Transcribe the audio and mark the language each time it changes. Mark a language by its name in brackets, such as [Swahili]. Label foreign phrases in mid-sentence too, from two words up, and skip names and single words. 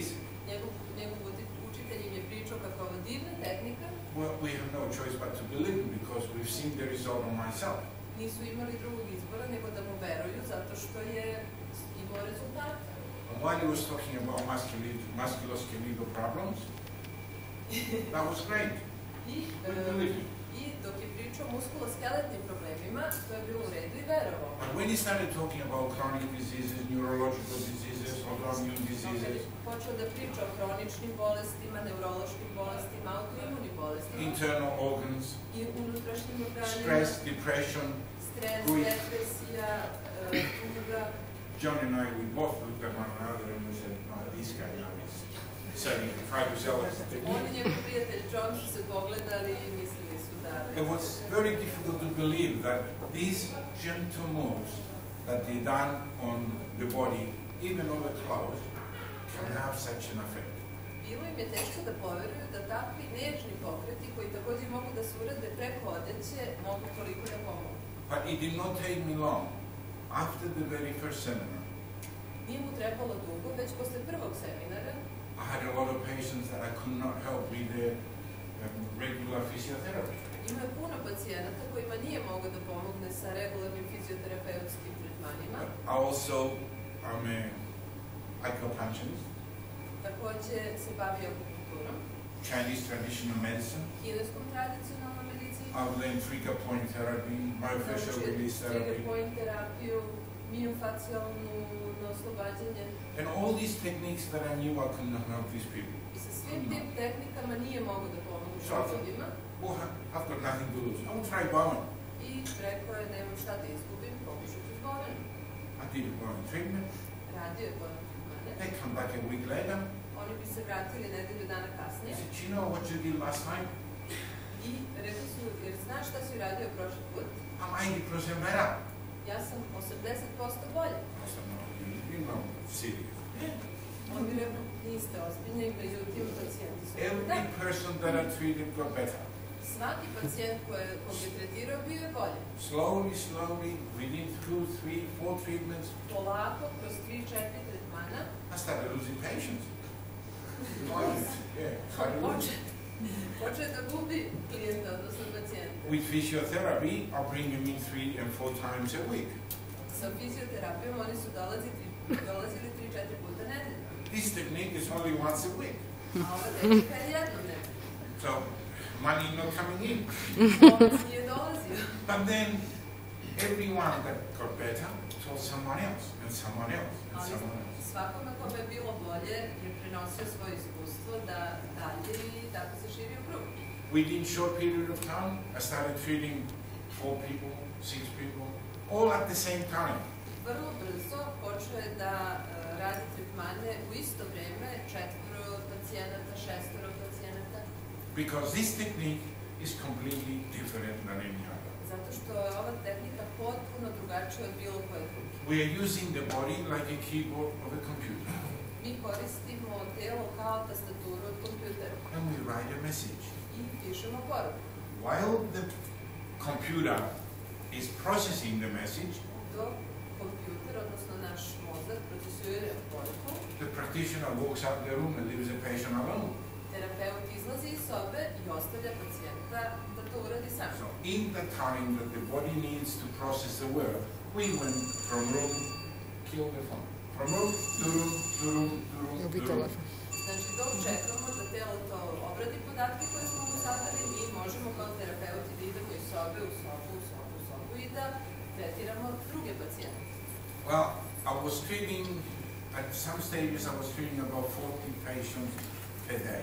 [Serbian] Njegov učitelj im je pričao kako je ovo divna tehnika, [English] Well, we have no choice but to believe him because we've seen the result on myself. [Serbian] nisu imali drugog izbora nego da mu veruju zato što je imao rezultate. [English] And while he was talking about musculoskeletal problems, that was great. We believed him. [Serbian] I dok je pričao o muskuloskeletnim problemima, to je bilo u redu i verovao. [English] But when he started talking about chronic diseases, neurological diseases, autoimmune diseases, [Serbian] Počeo da priča o hroničnim bolestima, neurološkim bolestima, autoimunim bolestima [English] internal organs, [Serbian] i unutrašnjim organima, [English] stress, depression, [Serbian] stres, [English] grief. [Serbian] depresija, tuga. [English] John and I, we both looked at one another and we said, no, this guy now is So you try to sell us the technique. [Serbian] On i njegov prijatelj John su se pogledali i mislili su da... [English] It was very difficult to believe that these gentle moves that they done on the body, even on the clothes, can have such an effect. [Serbian] Bilo im je teško da poveruju da takvi nežni pokreti, koji također mogu da se urade preko odeće, mogu toliko da pomogu. [English] But it did not take me long. After the very first seminar, [Serbian] Nije mu trebalo dugo, već posle prvog seminara, [English] I had a lot of patients that I could not help with the regular physiotherapy. [Serbian] Ima je puno pacijenata kojima nije mogao da pomogne sa regularnim fizioterapeutskim tretmanima. [English] Also, I'm a acupuncturist, [Serbian] Također se bavi akupunkturom, [English] Chinese traditional medicine. [Serbian] kineskom tradicionalnom medicinom, [English] I've learned trigger point therapy, myofascial release trigger therapy, [Serbian] point terapiju, miofacijalnu oslobađanje. [English] and all these techniques that I knew I could not help these people. [Serbian] I sa svim tim tehnikama nije mogao da pomogu ljudima. [English] Well, I've got nothing to lose. I will try Bowen. [Serbian] I rekao je, nemam šta da izgubim, pokušat ću s Bowenom. [English] I did a Bowen treatment. [Serbian] Radio je Bowen tretmane. [English] They come back a week later. [Serbian] Oni bi se vratili nedelju dana [English] I [Serbian] kasnije. [English] said, you know what you did last time? [Serbian] I rekli su, jer znaš šta si radio prošli put? [English] I'm 80% better. [Serbian] Ja sam 80% bolje. [English] I said, no, you're not serious. [Serbian] On bi rekao, niste ozbiljni, međutim pacijenti su. [English] Every person that I treated got better. [Serbian] Svaki pacijent kog je tretirao bio je bolje. [English] Slowly, within 2, 3, 4 treatments, [Serbian] Polako, kroz 3-4 tretmana, [English] I started losing patients. [Serbian] počeo da gubi klijenta, odnosno pacijenta. [English] With physiotherapy, I bring them in 3 and 4 times a week. [Serbian] Sa fizioterapijom oni su dolazili 3-4 puta nedeljno. [English] This technique is only once a week. [Serbian] A ova tehnika je jednom nedeljno. [English] So, money not coming in. [Serbian] Novac nije dolazio. [English] But then, everyone that got better told someone else, and someone else, and [Serbian] Ali [English] someone else. [Serbian] svakome kome je bilo bolje je prenosio svoje iskustvo da dalje i tako se širio krug. [English] Within short period of time, I started treating 4 people, 6 people, all at the same time. [Serbian] Vrlo brzo počeo je da radi tretmane u isto vreme, 4 pacijenata, 6 pacijenata. [English] Because this technique is completely different than any other. [Serbian] Zato što je ova tehnika potpuno drugačija od bilo koje druge. [English] We are using the body like a keyboard of a computer. [Serbian] Mi koristimo telo kao tastaturu od kompjutera. [English] And we write a message. [Serbian] I pišemo poruku. [English] While the computer is processing the message, [Serbian] Dok kompjuter, odnosno naš mozak, procesuje poruku, [English] the practitioner walks out the room and leaves the patient alone. [Serbian] terapeut izlazi iz sobe i ostavlja pacijenta da to uradi sam. [English] So in the time that the body needs to process the word, we went from room, kill the phone. From room to room to room to room to room. [Serbian] Znači, dok čekamo da telo to obradi podatke koje smo mu zadali, mi možemo kao terapeuti da idemo iz sobe u sobu i da tretiramo druge pacijente. [English] Well, I was treating, at some stages I was treating about 40 patients a day.